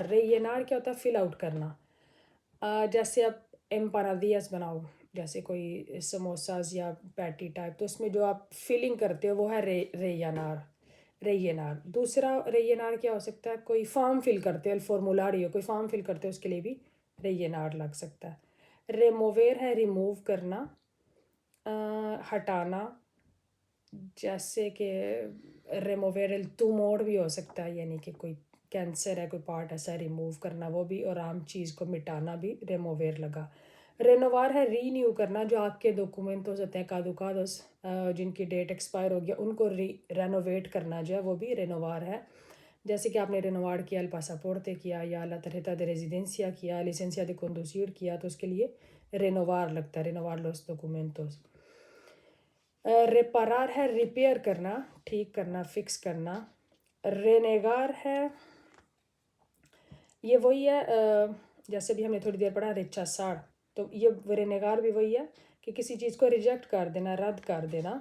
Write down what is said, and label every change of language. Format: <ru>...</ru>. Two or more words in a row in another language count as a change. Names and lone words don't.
<ur>ریینار کیا ہوتا ہے،</ur> <en>fill out</en> <ur>کرنا، جیسے آپ ایمپانادیاس بناؤ، جیسے کوئی سموساز یا پیٹی ٹائپ، تو اس میں جو آپ فلنگ کرتے ہو وہ ہے ریینار، rellenar. دوسرا rellenar کیا ہو سکتا ہے؟ کوئی فارم فل کرتے ہیں،</ur> <es>el formulario,</es> <ur>کوئی فارم فل کرتے ہیں، اس کے لیے بھی rellenar لگ سکتا ہے. remover ہے ریموو کرنا، ہٹانا، جیسے کہ</ur> <es>remover el tumor</es> <ur>بھی ہو سکتا ہے، یعنی کہ کوئی کینسر ہے، کوئی پارٹ ایسا ریموو کرنا، وہ بھی، اور عام چیز کو مٹانا بھی remover لگا. رینووار ہے رینیو کرنا، جو آپ کے ڈاکومنٹس ہوتے ہیں کادوکادوس جن کی</ur> <en>date expire</en> <ur>ہو گیا، ان کو رینوویٹ کرنا جو ہے وہ بھی رینووار ہے. جیسے کہ آپ نے رینووار کیا</ur> <es>el pasaporte</es> <ur>کیا، یا</ur> <es>la tarjeta de residencia</es> <ur>کیا،</ur> <es>licencia de conducir</es> <ur>کیا، تو اس کے لیے رینووار لگتا ہے،</ur> <es>renovar los documentos.</es> <ur>ریپارار ہے ریپیئر کرنا، ٹھیک کرنا، فکس کرنا. رینیگار ہے، یہ وہی ہے جیسے بھی ہم نے تھوڑی دیر پڑھا ریچاسار، تو یہ رینیگار بھی وہی ہے کہ کسی چیز کو ریجیکٹ کر دینا، رد کر دینا.</ur>